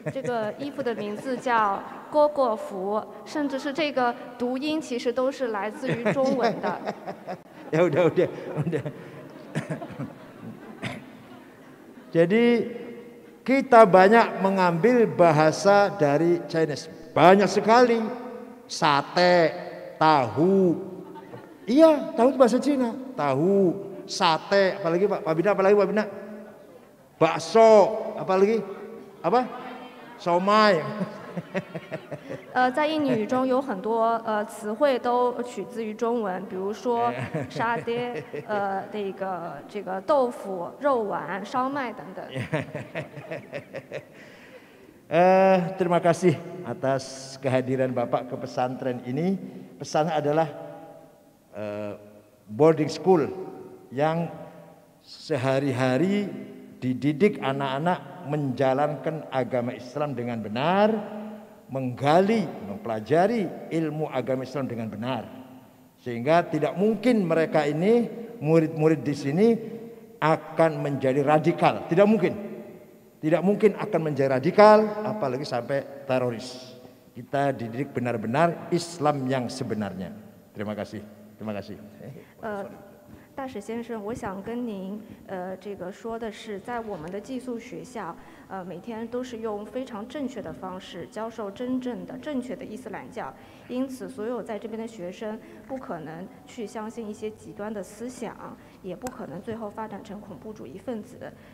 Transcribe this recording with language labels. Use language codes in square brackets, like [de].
[zh] 这个衣服的名字叫蝈蝈服，甚至是这个读音其实都是来自于中文的。 [id] Ya udah. Jadi kita banyak mengambil bahasa dari Chinese, banyak sekali. Sate, tahu, iya tahu itu bahasa Cina. Tahu, sate, apalagi Pak Bina, apalagi Pak Bina? Bakso, apalagi? Apa? Somai. [zh] 在印尼语中有很多词汇都取自于中文，比如说沙爹、这个豆腐、肉丸、烧麦等等。 [id] Terima kasih atas kehadiran Bapak ke pesantren ini. Pesannya adalah boarding school yang sehari-hari dididik anak-anak menjalankan agama Islam dengan benar, menggali, mempelajari ilmu agama Islam dengan benar. Sehingga tidak mungkin mereka ini, murid-murid di sini akan menjadi radikal. Tidak mungkin. Tidak mungkin akan menjadi radikal, apalagi sampai teroris. Kita dididik benar-benar Islam yang sebenarnya. Terima kasih. Terima kasih. [zh] 大使先生，我想跟您这个说的是，在我们的寄宿学校，每天都是用非常正确的方式教授真正的正确的伊斯兰教，因此所有在这边的学生不可能去相信一些极端的思想，也不可能最后发展成恐怖主义分子。